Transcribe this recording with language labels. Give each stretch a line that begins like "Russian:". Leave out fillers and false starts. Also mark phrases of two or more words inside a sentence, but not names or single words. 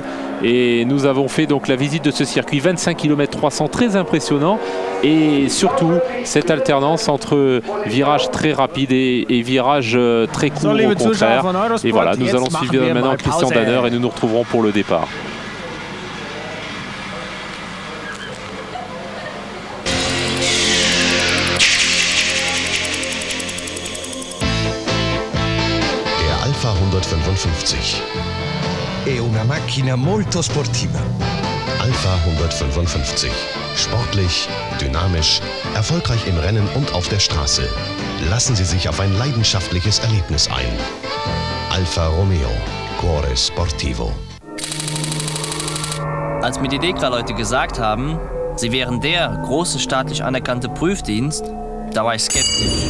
French: Et nous avons fait donc la visite de ce circuit, 25 km 300, très impressionnant. Et surtout cette alternance entre virages très rapides et virages très courts au contraire. Et voilà, nous allons suivre maintenant Christian Danner et nous nous retrouverons pour le départ.
Italian: Alfa 155. È una macchina molto sportiva. Alfa 155.
German: Sportlich, dynamisch, erfolgreich im Rennen und auf der Straße. Lassen Sie sich auf ein leidenschaftliches Erlebnis ein.
Italian: Alfa Romeo, Cuore Sportivo.
German: Als mir die DEKRA-Leute gesagt haben, sie wären der große staatlich anerkannte Prüfdienst, Da war ich skeptisch.